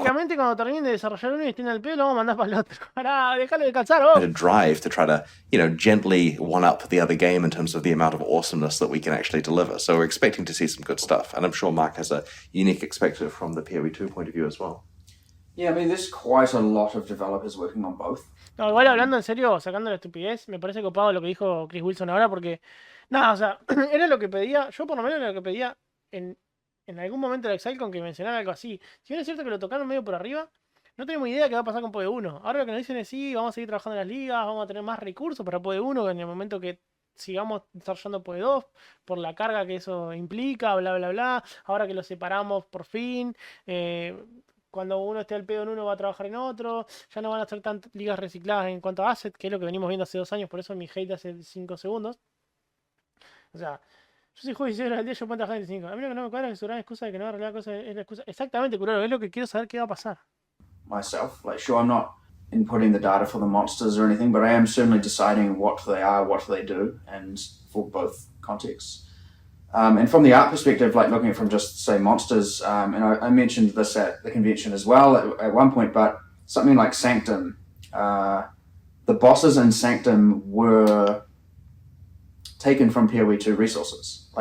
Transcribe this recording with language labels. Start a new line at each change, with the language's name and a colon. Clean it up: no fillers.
Spanish: básicamente cuando terminen de desarrollar uno y estén al pelo, lo vamos a mandar para el otro. Pará, déjalo descansar vos.
English: A drive to try to, gently one-up the other game in terms of the amount of awesomeness that we can actually deliver. So we're expecting to see some good stuff. And I'm sure Mark has a unique perspective from the PoE2 point of view as well. Yeah, I mean, there's quite a lot of developers working on both.
Spanish: No, igual hablando en serio, sacando la estupidez, me parece copado lo que dijo Chris Wilson ahora, porque, nada, o sea, era lo que pedía, yo por lo menos era lo que pedía en, en algún momento de Excel con que mencionara algo así. Si bien es cierto que lo tocaron medio por arriba, no tenemos idea de qué va a pasar con PoE 1. Ahora lo que nos dicen es sí, vamos a seguir trabajando en las ligas, vamos a tener más recursos para PoE 1 en el momento que sigamos desarrollando PoE 2, por la carga que eso implica, bla, bla, bla. Ahora que lo separamos por fin, cuando uno esté al pedo en uno va a trabajar en otro, ya no van a ser tantas ligas recicladas en cuanto a asset, que es lo que venimos viendo hace 2 años, por eso mi hate hace 5 segundos. O sea, yo si juego 16 horas al día, yo puedo trabajar en 5. A mí lo que no me cuadra es que su gran excusa de que no arreglar cosas es la excusa. Exactamente, Curaro, es lo que quiero saber qué va a pasar.
English: Myself, like, sure, I'm not inputting the data for the monsters or anything, but I am certainly deciding what they are, what they do, and for both contexts. And from the art perspective, like looking at from just, say, monsters, and I mentioned this at the convention as well at one point, but something like Sanctum, the bosses in Sanctum were taken from PoE 2 resources.